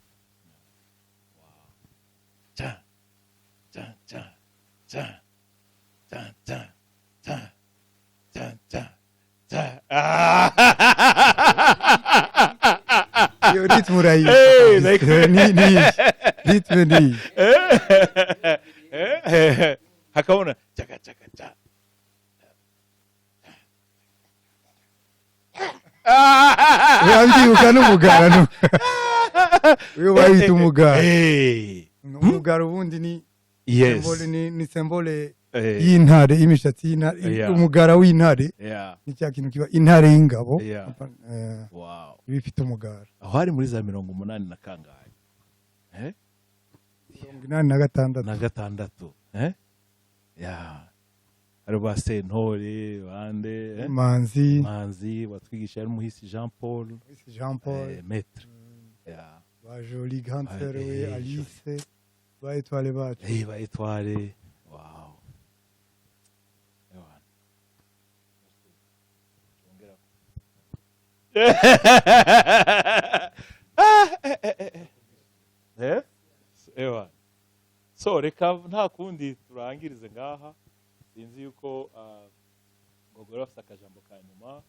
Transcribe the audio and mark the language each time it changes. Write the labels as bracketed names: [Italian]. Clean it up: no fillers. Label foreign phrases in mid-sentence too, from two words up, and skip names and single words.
[Kinyarwanda] Iyo ritmu urayizi, ritmu ni hakabona chaka chaka cha urabyibuka n'umugara uyu bayita umugara. Umugara ubundi ni ni symbole y'intare, imishatsi y'intare, umugara w'intare ni cya kintu kiba intare y'ingabo bifite umugara. Aho hari muri za 80 na kangahe 86 hari ba Sentore bande Manzi watwigisha ari muhisi Jean Paul maître ba Jolie [French] grande sœur [Kinyarwanda] we Alice ba Étoile bacu ba Étoile. Wow. So reka nta kundi turangirize ngaha, sinzi yuko ngogora bafite akajambo ka nyuma.